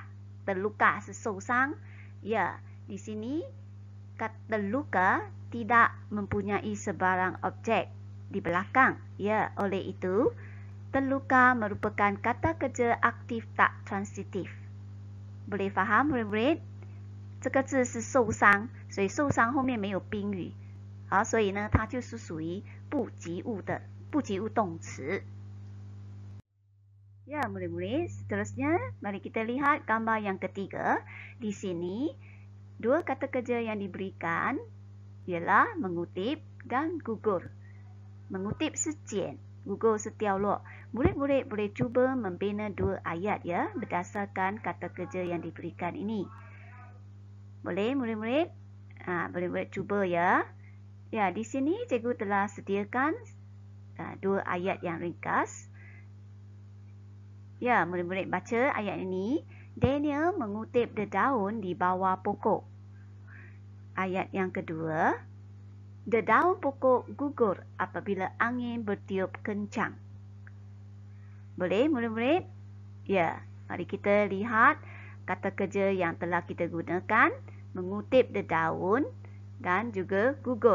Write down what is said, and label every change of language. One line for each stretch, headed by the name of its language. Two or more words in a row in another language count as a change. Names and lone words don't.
Malay: Terluka,
Chinese: 是受伤.
Malay: Ya, di sini kata terluka tidak mempunyai sebarang objek di belakang. Ya, oleh itu, terluka merupakan kata kerja aktif tak transitif. Boleh faham, murid-murid?
Chinese: 这个字是受伤，所以受伤后面没有宾语，好，所以呢，它就是属于不及物动词。
Malay: Ya, murid-murid, seterusnya mari kita lihat gambar yang ketiga. Di sini, dua kata kerja yang diberikan ialah mengutip dan gugur.
Chinese: Mengutip 是捡, gugur 是掉落.
Malay: Murid-murid boleh cuba membina dua ayat ya berdasarkan kata kerja yang diberikan ini. Boleh murid-murid? Boleh murid cuba ya. Ya, di sini cikgu telah sediakan dua ayat yang ringkas. Ya, murid-murid baca ayat ini. Daniel mengutip dedaun di bawah pokok. Ayat yang kedua, dedaun pokok gugur apabila angin bertiup kencang. Boleh murid-murid? Ya, mari kita lihat kata kerja yang telah kita gunakan, mengutip dedaun dan juga gugur.